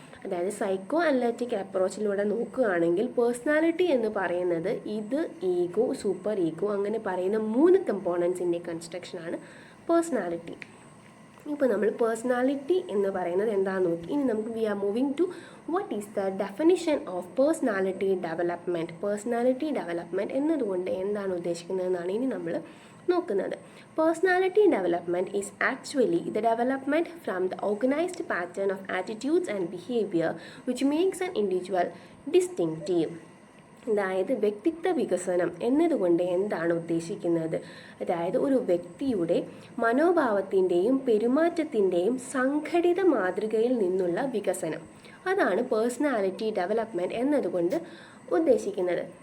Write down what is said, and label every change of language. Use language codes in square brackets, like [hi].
[ml] അതായത് psycho analytic അപ്രോച്ചിലൂടെ നോക്കുകയാണെങ്കിൽ personality എന്ന് പറയുന്നത് ഇത്, ഈഗോ, സൂപ്പർ ഈഗോ അങ്ങനെ പറയുന്ന 3 കമ്പോണൻസിൻ്റെ കൺസ്ട്രക്ഷനാണ് പേഴ്സണാലിറ്റി. ഇപ്പോൾ നമ്മൾ പേഴ്സണാലിറ്റി എന്ന് പറയുന്നത് എന്താണെന്ന് നോക്കി. ഇനി നമുക്ക് [en] We are moving to what is the definition of personality development. [ml] Personality development എന്നതുകൊണ്ട് എന്താണ് ഉദ്ദേശിക്കുന്നതെന്നാണ് ഇനി നമ്മൾ നോക്കുന്നത്. [en] Personality development is actually the development from the organized pattern of attitudes and behavior which makes an individual distinctive. [ml] അതായത് വ്യക്തിത്വ വികസനം എന്നതുകൊണ്ട് എന്താണ് ഉദ്ദേശിക്കുന്നത്? അതായത് ഒരു വ്യക്തിയുടെ മനോഭാവത്തിൻ്റെയും പെരുമാറ്റത്തിൻ്റെയും സംഘടിത മാതൃകയിൽ നിന്നുള്ള വികസനം, അതാണ് പേഴ്സണാലിറ്റി ഡെവലപ്മെൻറ്റ് എന്നതുകൊണ്ട് ഉദ്ദേശിക്കുന്നത്.